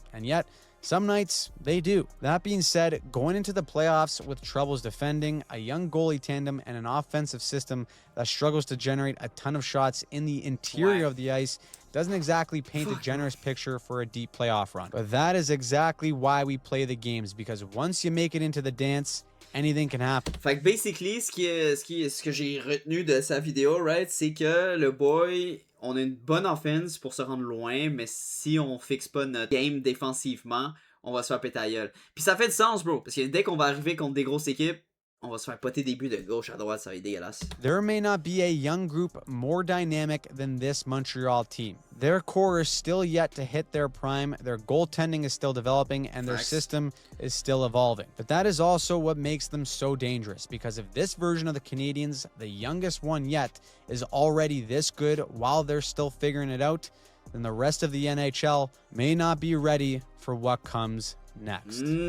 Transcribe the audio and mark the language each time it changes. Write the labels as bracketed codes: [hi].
[en] And yet, some nights, they do. That being said, going into the playoffs with troubles defending, a young goalie tandem, and an offensive system that struggles to generate a ton of shots in the interior of the ice doesn't exactly paint a generous picture for a deep playoff run. But that is exactly why we play the games, because once you make it into the dance, anything can happen. [fr] Fait que basically, ce que j'ai retenu de sa vidéo, right, c'est que le boy, on a une bonne offense pour se rendre loin, mais si on fixe pas notre game défensivement, on va se faire péter la gueule. Puis ça fait du sens, bro, parce que dès qu'on va arriver contre des grosses équipes, on va se faire poter des buts de gauche à droite, ça va être dégueulasse. [en] There may not be a young group more dynamic than this Montreal team. Their core is still yet to hit their prime, their goaltending is still developing, and their system is still evolving. But that is also what makes them so dangerous, because if this version of the Canadiens, the youngest one yet, is already this good while they're still figuring it out, then the rest of the NHL may not be ready for what comes next.